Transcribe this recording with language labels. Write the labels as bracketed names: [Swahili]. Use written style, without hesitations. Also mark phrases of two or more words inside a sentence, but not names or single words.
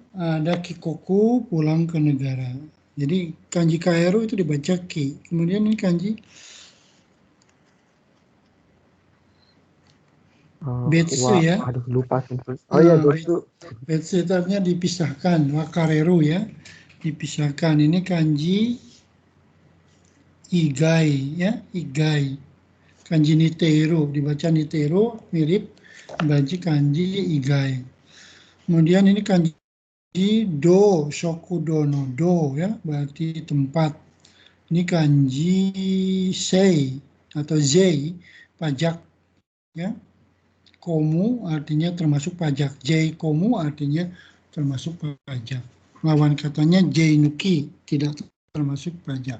[Indonesian] Ada kikoku, pulang ke negara. Jadi kanji kaeru itu dibaca ki. Kemudian ini kanji betsu ya. Aduh, lupa sih. Oh iya, betsu. Betsu itu artinya dipisahkan. Wakareru ya. Dipisahkan. Ini kanji igai ya. Igai. Kanji niteru. Dibaca niteru, mirip dibaca kanji igai. Kemudian ini kanji do, [Japanese] 食堂の堂 [Indonesian] ya. Berarti tempat. Ini kanji sei atau zei, pajak ya. Komu artinya termasuk pajak. [Japanese] 税込 [Indonesian] artinya termasuk pajak. Lawan katanya [Japanese] 税抜き, [Indonesian] tidak termasuk pajak.